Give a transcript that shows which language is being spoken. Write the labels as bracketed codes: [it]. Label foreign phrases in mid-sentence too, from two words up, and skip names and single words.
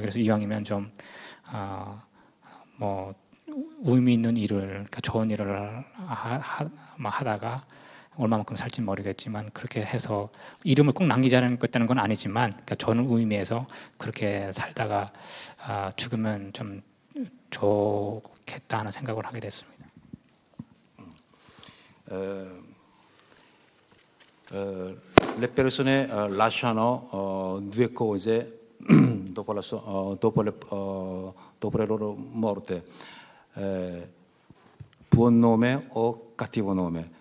[ko] 그래서 이왕이면 좀 뭐 의미 있는 일을 그러니까 좋은 일을 하다가 얼마만큼 살지 모르겠지만 그렇게 해서 이름을 꼭 남기자는 건 아니지만 그러니까 좋은 의미에서 그렇게 살다가 죽으면 좀 좋겠다 하는 생각을 하게 됐습니다. [it] Le persone lasciano due cose dopo la loro morte, buon nome o cattivo nome.